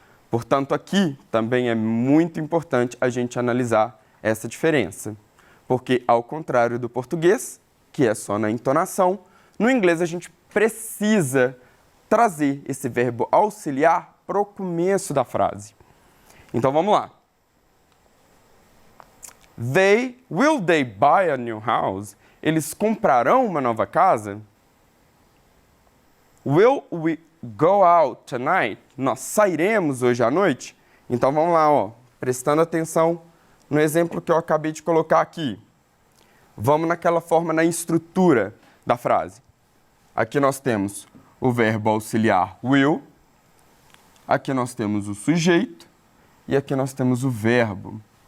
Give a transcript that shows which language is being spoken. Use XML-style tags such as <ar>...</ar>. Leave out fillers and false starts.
<pt>Portanto, aqui também é muito importante a gente analisar essa diferença. Porque, ao contrário do português, que é só na entonação, no inglês a gente precisa trazer esse verbo auxiliar para o começo da frase. Então, vamos lá.</pt> <en>Will they buy a new house?</en> <pt>Eles comprarão uma nova casa?</pt> <en>Will we go out tonight?</en> <pt>Nós sairemos hoje à noite? Então, vamos lá, ó, prestando atenção no exemplo que eu acabei de colocar aqui. Vamos naquela forma, na estrutura da frase. Aqui nós temos o verbo auxiliar will, aqui nós temos o sujeito e aqui nós temos o verbo.</pt>